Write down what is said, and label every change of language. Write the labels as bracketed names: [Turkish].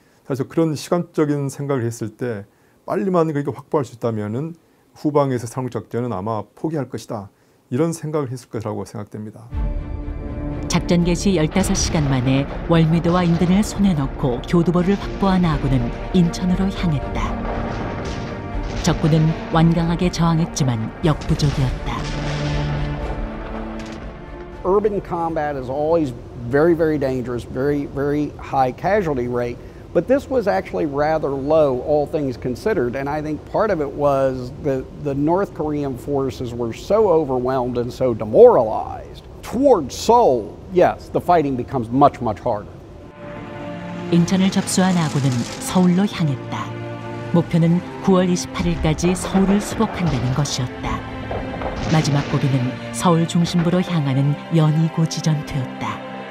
[Korean] 그래서 그런 시간적인 생각을 했을 때 빨리만 그렇게 확보할 수 있다면은 후방에서 상륙작전은 아마 포기할 것이다 이런 생각을 했을 거라고 생각됩니다. 작전 개시 15시간 만에 월미도와 인근을 손에 넣고 교두보를 확보한 아군은 인천으로 향했다. 적군은 완강하게 저항했지만 역부족이었다. [English] Urban combat is always very, very dangerous, very, very high casualty rate. But this was actually rather low, all things considered. And I think part of it was the North Korean forces were so overwhelmed and so demoralized. Towards Seoul, yes, the fighting becomes much, much harder. [Korean] 인천을 접수한 아군은 서울로 향했다. 목표는 9월 28일까지 서울을 수복한다는 것이었다. 마지막 고비는 서울 중심부로 향하는 연희고지전투였다.